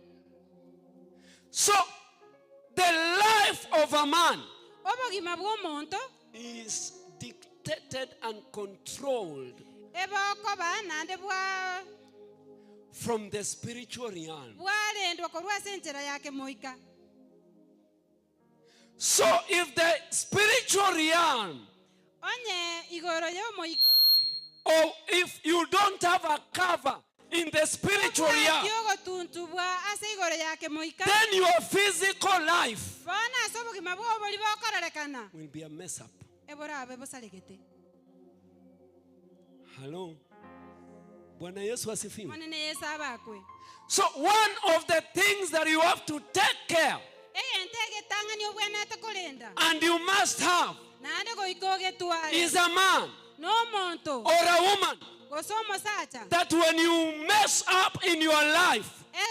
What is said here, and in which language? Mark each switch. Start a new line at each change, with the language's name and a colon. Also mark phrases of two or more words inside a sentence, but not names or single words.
English: So the life of a man is dictated and controlled from the spiritual realm. So if the spiritual realm
Gusii: onye igoro yo moika.
English: Or if you don't have a cover in the spiritual realm, then your physical life will be a mess up. Hello.
Swahili: Bwana Yesu asifiwe.
English: So one of the things that you have to take care and you must have is a man or a woman that when you mess up in your life,